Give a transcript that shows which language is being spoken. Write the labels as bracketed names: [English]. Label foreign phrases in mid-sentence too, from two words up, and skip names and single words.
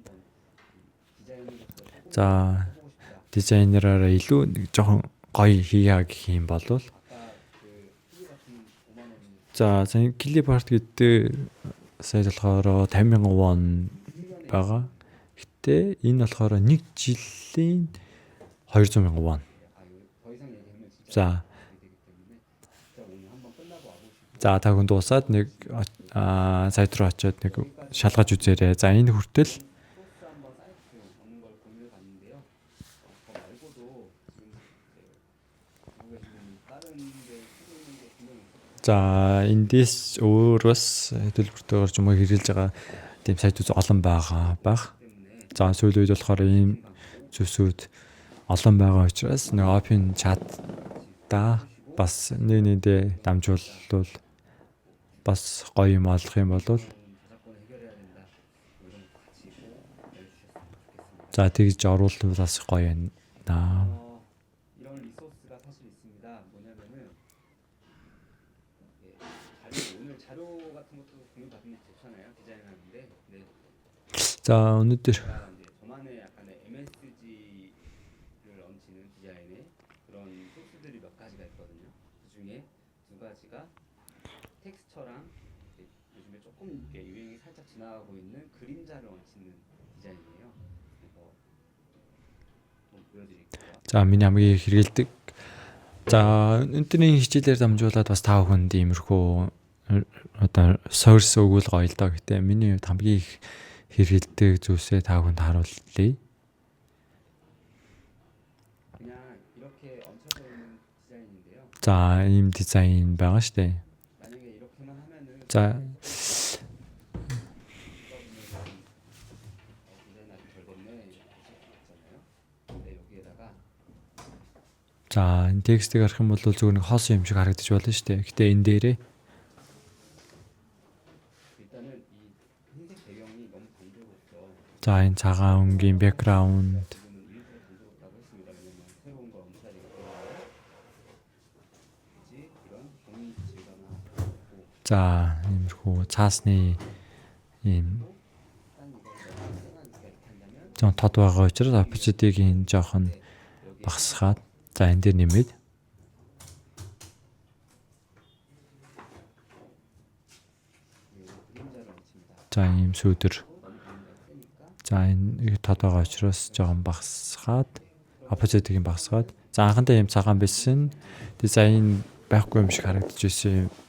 [Mongolian] За дизайнераараа илүү нэг жоохон гоё хийя гэх юм бол за [English] clip art [Mongolian] гэдэг сайт болохоор 50,000 won байгаа. Гэтэ энэ болохоор 1 жилийн 200,000 won. За за та хүн дуусаад нэг сайт руу очиод нэг шалгаж үзээрэй. За энэ хүртэл [Korean] 소스 한번 사이트 없는 걸 공유해 봤는데요. 저 말고도 지금 보고 계시는 다른 데 쓰고 있는 게 분명히 있어요. [Mongolian] за эндээс өөр бас төлбөртэйгээр ч юм уу хэрэгжилж байгаа тийм сайтууд олон байгаа бах. За сүүлийн үед болохоор ийм зүйлсүүд олон байгаа учраас нэг [English] open chat [Mongolian] та бас нэдэ дамжуулвал бас гоё юм олох юм бол [Korean] 저작권 해결해야 된다. 뭐 이런 거 같이 알려주셨으면 좋겠습니다. [Mongolian] за тэгж оруулвал бас гоё байна. [Korean] 이런 리소스가 사실 있습니다. 뭐냐면은 오늘 자료 같은 것도 공유 받으면 좋잖아요. 디자인하는데. 네. [Mongolian] За өнөөдөр [Korean] 제가 이제 저만의 약간의 MSG를 얹히는 디자인의 그런 소스들이 몇 가지가 있거든요. 그 중에 두 가지가 텍스처랑 이제 요즘에 조금 이렇게 유행이 살짝 지나가고 있는 그림자를 얹히는 디자인이에요. 그래서 한번 보여드릴게요. [Mongolian] за миний хамгийн их хэрэгэлдэг. За өнөөдрийн хичээлээр дамжуулаад бас тав хүнд иймэрхүү одоо source өгвөл гоё л доо. Гэтэ миний хувьд хамгийн их хэрэгэлдэг зүйлсээ тав хүнд харуулъя. [Korean] 그냥 이렇게 얹혀져 있는 디자인인데요. [Mongolian] За ийм дизайн байгаа шүү дээ. [Korean] 만약에 이렇게만 하면은 [Mongolian] За [Korean] 디자인 아주 잘 됐네 이렇게 하실 수 있잖아요. 근데 여기에다가 [Mongolian] за энэ текстийг харах юм бол зүгээр нэг хоос юм шиг харагдаж болно шүү дээ. Гэтэ энэ дээрээ [Korean] 일단은 이 흰색 배경이 너무 단조롭죠. [Mongolian] за энэ цагаан өнгийн бэкграунд [Korean] 지금은 일부러 단조롭다고 했습니다. 왜냐면 새로운 걸 얹어야 되기 때문에. 굳이 이런 종이 질감을 하고 [Mongolian] за иймэрхүү цаасны ийм зон тод байгаа учраас апочдыг энэ жоохон багасгаад за энэ дээр нэмээд за ийм сүүдэр за энэ тод байгаа учраас жоохон багасгаад апочдыг багасгаад за анхандаа ийм цагаан байсан дизайн байхгүй юм шиг харагдаж байсан.